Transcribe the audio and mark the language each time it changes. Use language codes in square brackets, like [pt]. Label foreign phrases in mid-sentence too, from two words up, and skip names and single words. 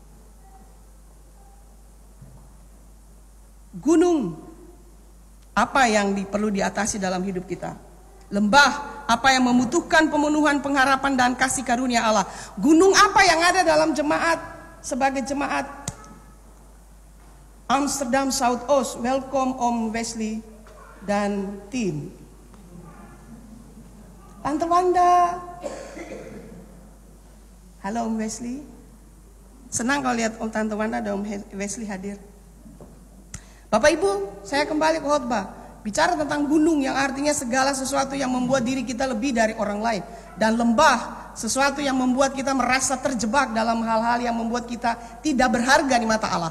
[id] Gunung, apa yang perlu diatasi dalam hidup kita? Lembah, apa yang membutuhkan pemenuhan pengharapan dan kasih karunia Allah? Gunung apa yang ada dalam jemaat sebagai jemaat Amsterdam Zuidoost? Welkom Om Wesley dan tim. Tante Wanda. Halo Om Wesley. Senang kalau lihat Om Tante Wanda dan Om Wesley hadir. Bapak Ibu, saya kembali ke khotbah. Bicara tentang gunung yang artinya segala sesuatu yang membuat diri kita lebih dari orang lain. Dan lembah, sesuatu yang membuat kita merasa terjebak dalam hal-hal yang membuat kita tidak berharga di mata Allah.